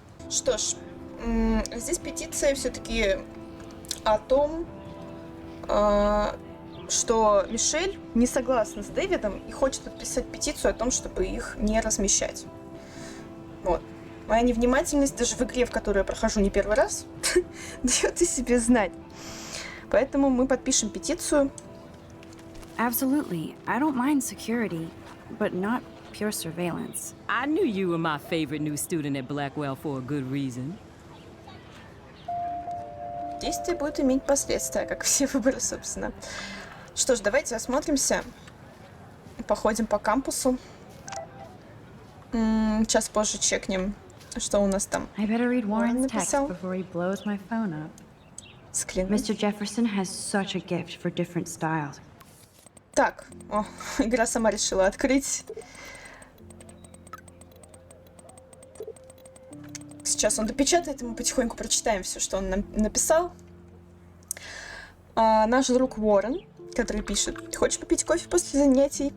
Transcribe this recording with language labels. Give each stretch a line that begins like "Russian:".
Russian: Что ж, здесь петиция все-таки о том, что Мишель не согласна с Дэвидом и хочет подписать петицию о том, чтобы их не размещать. Вот. Моя невнимательность даже в игре, в которую я прохожу не первый раз, дает о себе знать. Поэтому мы подпишем петицию.
English: Absolutely. I don't mind security, but not pure surveillance. I knew you were my favorite new student at Blackwell for a good reason.
Russian: Действие будет иметь последствия, как все выборы, собственно. Что ж, давайте осмотримся. Походим по кампусу. Сейчас позже чекнем, что у нас там.
English: I better read Warren's text before he blows my phone up. Mr. Jefferson has such a gift for different styles.
Russian: Так, игра сама решила открыть. Сейчас он допечатает, и мы потихоньку прочитаем все, что он нам написал. Наш друг Уоррен, который пишет: «Ты хочешь попить кофе после занятий?